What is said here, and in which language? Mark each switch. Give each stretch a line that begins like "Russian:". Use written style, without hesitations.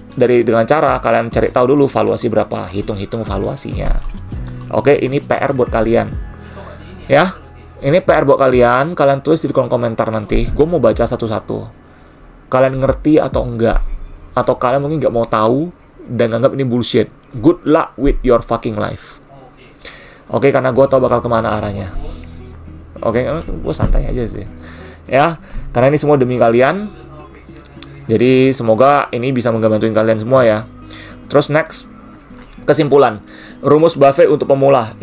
Indonesian: dengan cara kalian cari tahu dulu valuasi berapa, hitung-hitung valuasinya. Oke, ini PR buat kalian. Ya, ini PR buat kalian. Kalian tulis di kolom komentar nanti. Gue mau baca satu-satu. Kalian ngerti atau enggak? Atau kalian mungkin nggak mau tahu dan nganggap ini bullshit.
English: Good luck with your fucking life.
Indonesian: Oke, karena gue tahu bakal kemana arahnya. Oke, gue santai aja sih. Ya, karena ini semua demi kalian. Jadi semoga ini bisa ngebantuin kalian semua ya. Terus next, kesimpulan. Rumus Buffett untuk pemula.